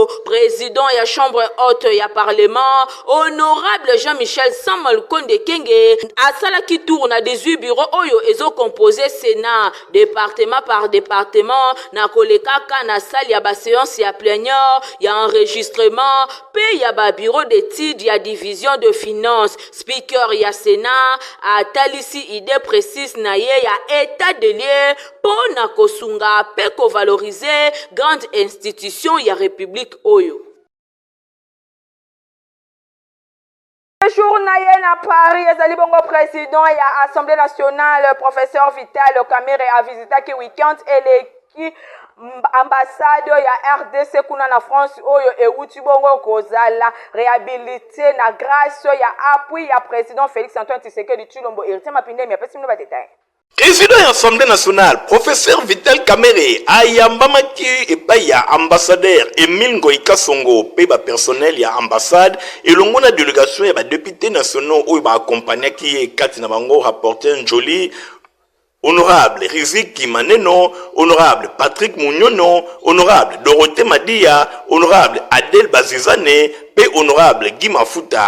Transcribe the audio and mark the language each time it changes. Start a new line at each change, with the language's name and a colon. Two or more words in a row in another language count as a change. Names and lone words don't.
Lingala: Président ya
French: chambre haute
Lingala: ya parlement honorable Jean-Michel Samuel Konde Kenge asalaki tour na 18 bureaux oyo ezo composé Sénat
French: département par département
Lingala: na kolekaka na salle ya ba séance ya plénière ya enregistrement pe ya ba
French: bureau d'études
Lingala: ya
French: division de finances.
Lingala: Speaker ya Sénat atalisi
French: idée précise
Lingala: na ye ya
French: état de lieu
Lingala: pona kosunga pe ko valoriser
French: grande institution
Lingala: ya république oyo. Jour na Paris, ezali bongo président ya Assemblée nationale, professeur Vital Kamerhe a visité ki week-end eleki ambassade ya RDC kuna na France oyo euti bongo kozala réhabilité na grâce ya appui ya président Félix Antoine Tshisekedi Tshilombo. Héritier Mapinde mi apesi mino ba détail.
French: Président de l'Assemblée nationale, professeur
Lingala: Vital Kamerhe, ayambamaki epai ya ambassadeur Emile Ngoïka Songo, peba personnel ya ambassade, et l'ongona délégation ya ba
French: députés nationaux
Lingala: ou ba accompagné qui kati na bango rapporteur Njoli, honorable Riziki Maneno, honorable Patrick Mouniono, honorable Dorothée Madia, honorable Adel Bazizane, pe honorable Guy Mafuta.